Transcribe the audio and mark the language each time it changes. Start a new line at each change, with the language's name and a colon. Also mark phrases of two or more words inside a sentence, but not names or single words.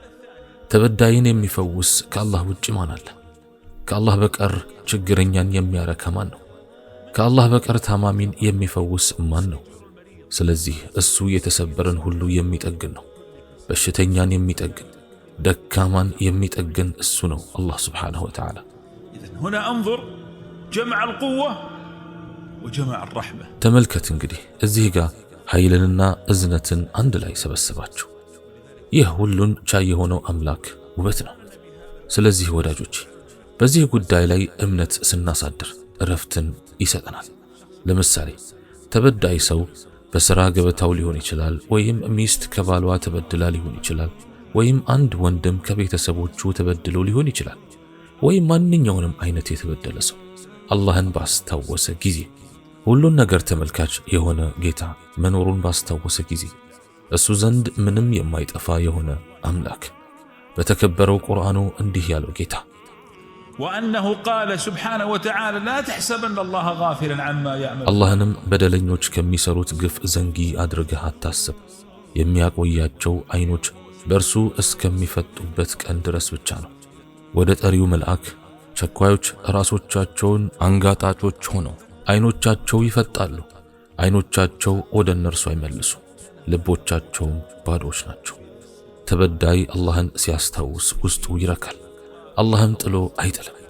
Amharic: ተበዳይን የሚፈውስ ከአላህ ውጭ ማን አለ? ከአላህ በቀር ችግረኛን የሚያረካ ማን ነው? ከአላህ በቀር ታማሚን የሚፈውስ ማን ነው? ስለዚህ እሱ የተሰበረን ሁሉ የሚጠግን ነው። በሽተኛን የሚጠግን ደካማን የሚጠግን እሱ ነው አላህ
Arabic: سبحانه وتعالى። إذن هنا انظر جمع القوة وجمع الرحمة.
Amharic: ተመልከት እንግዲህ እዚህ ጋር ኃይልንና እዝነትን አንድ ላይ ሰበሰባቸው። ይህ ሁሉን ቻይ የሆነው አምላክ ውበት ነው። ስለዚህ ወዳጆች በዚህ ጉዳይ ላይ እምነት ስናሳድር እረፍትን ይሰጠናል። ለምሳሌ ተበዳይ ሰው በሥራ ገበታው ሊሆን ይችላል፣ ወይም ሚስት ከባሏ ተበድላ ሊሆን ይችላል፣ ወይም አንድ ወንድም ከቤተሰቦቹ ተበድሎ ሊሆን ይችላል፣ ወይም ማንኛውንም አይነት የተበደለ ሰው አላህን ባስታወሰ ጊዜ ሁሉን ነገር ተመልካች የሆነ ጌታ መኖሩን ባስታወሰ ጊዜ እሱ ዘንድ ምንም የማይጠፋ የሆነ አምላክ በተከበረው ቁርአኑ እንዲህ ያለው ጌታ
Arabic: وأنه قال سبحانه وتعالى لا تحسبن الله غافلا عما يعمل
Amharic: አላህንም በደለኞች ከሚሰሩት ግፍ ዘንጊ አድርገህ አታስብ። የሚያቆያቸው አይኖች በእርሱ እስከሚፈጡበት ቀን ድረስ ብቻ ነው። ወደ ጠሪው መልአክ ቸኳዮች ራሶቻቸውን አንጋጣጮች ሆነው አይኖቻቸው ይፈጣሉ። አይኖቻቸው ወደ እነርሱ አይመልሱ፣ ልቦቻቸውም ባዶች ናቸው። ተበዳይ አላህን ሲያስታውስ ውስጡ ይረካል፣ አላህም ጥሎ አይጥልም።